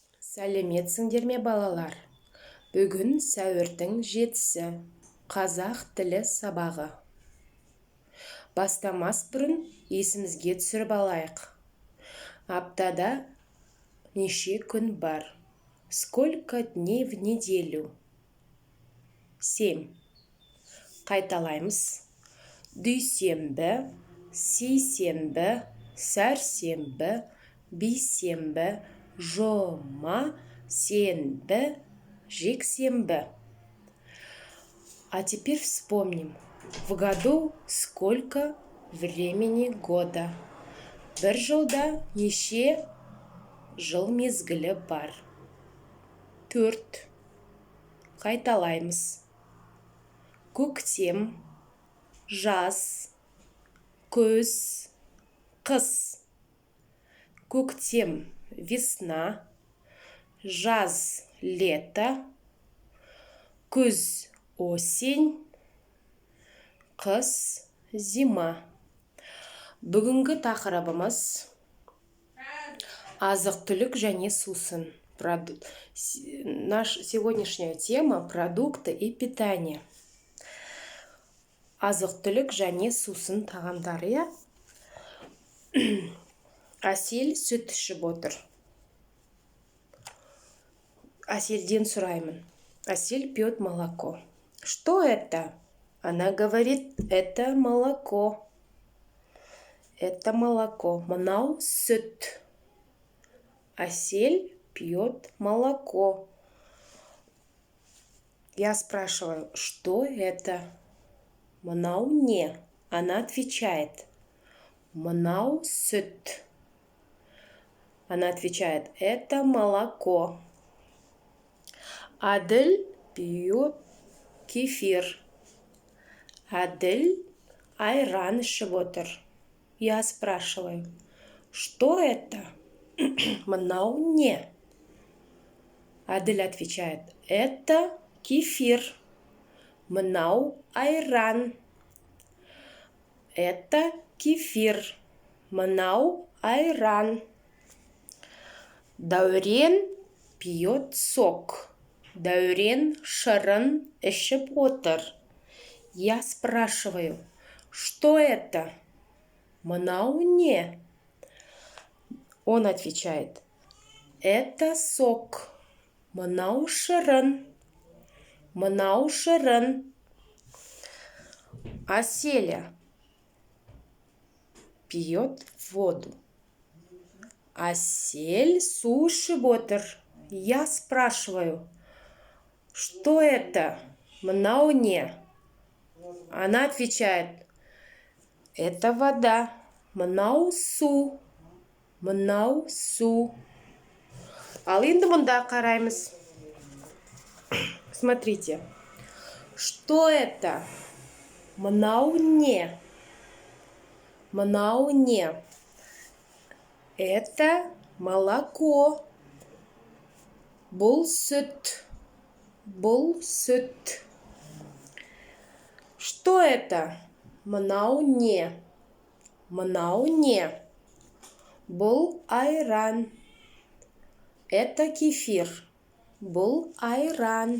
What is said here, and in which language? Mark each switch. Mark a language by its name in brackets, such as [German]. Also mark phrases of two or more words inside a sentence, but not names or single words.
[Kazakh] Сәлеметсіңдер ме балалар? Бүгін сәуірдің 7-сі, қазақ тілі сабағы. Бастамас бұрын есімізге түсіріп алайық. Аптада неше күн бар? [Russian] Сколько дней в неделю? 7. [Kazakh] Қайталаймыз. Дүйсенбі, сейсенбі, сәрсенбі, бейсенбі, жұма, сенбі, жексенбі. [Russian] А теперь вспомним. В году сколько времени года? [Kazakh] Бір жылда неше жыл мезгілі бар? 4. Қайталаймыз. Көктем, жаз, күз, қыс. Көктем – весна, жаз – лето, күз – осень, қыс – зима. Бүгінгі тақырыбымыз азық-түлік және сусын. [Russian] Наша сегодняшняя тема – продукты и питание. [Kazakh] Азық-түлік және сусын тағамдары. Әсел сүт ішіп отыр. Әселден сұраймын. [Russian] Әсел пьет молоко. Что это? Она говорит, это молоко. Это молоко. [Kazakh] Мынау сүт. [Russian] Әсел пьет молоко. Я спрашиваю, что это? [Kazakh] Мынау не? [Russian] Она отвечает, [Kazakh] мынау сүт. [Russian] Она отвечает, это молоко. Адель пьет кефир. [Kazakh] Адель айран ішіп отыр. [Russian] Я спрашиваю, что это? [Kazakh] Мынау не? [Russian] Адель отвечает, это кефир. [Kazakh] Мынау айран. [Russian] Это кефир. [Kazakh] Мынау айран. [Russian] Дәурен пьет сок. [Kazakh] Дәурен шырын ішіп отыр. [Russian] Я спрашиваю, что это? [Kazakh] Мынау не? [Russian] Он отвечает, это сок. [Kazakh] Мынау шырын. Мынау шырын. [Russian] Аселя пьет воду. [Kazakh] Асель су ішіп отыр. [Russian] Я спрашиваю, что это? [Kazakh] Мынау не? [Russian] Она отвечает, это вода. [Kazakh] Мынау су. Мынау су. Ал енді мұнда қараймыз. [Russian] Смотрите. Что это? [Kazakh] Мынау не? Мынау не? [Russian] Это молоко. [Kazakh] Бұл сүт. Бұл сүт. [Russian] Что это? [Kazakh] Мынау не? Мынау не? Бұл айран. [Russian] Это кефир. [Kazakh] Бұл айран.